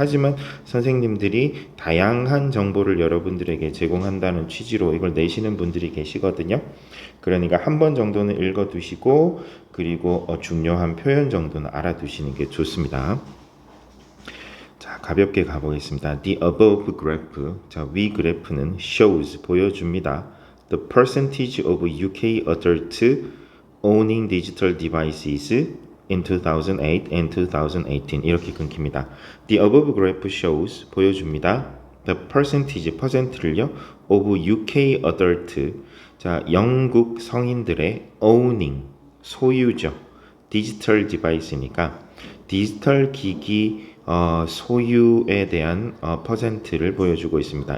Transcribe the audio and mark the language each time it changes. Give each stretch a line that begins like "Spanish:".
Korean: 하지만 선생님들이 다양한 정보를 여러분들에게 제공한다는 취지로 이걸 내시는 분들이 계시거든요. 그러니까 한 번 정도는 읽어두시고 그리고 중요한 표현 정도는 알아두시는 게 좋습니다. 자, 가볍게 가보겠습니다.
English: The above graph,
Korean: 자, 위 그래프는 shows, 보여줍니다.
English: The percentage of UK adults owning digital devices in 2008 and 2018
Korean: 이렇게 끊깁니다.
English: The above graph shows, 보여줍니다. The percentage, 퍼센트를요, of UK adult, 자,
Korean: 영국 성인들의
English: owning, 소유죠.
Korean: 디지털 디바이스니까 디지털 기기 소유에 대한 퍼센트를 보여주고 있습니다.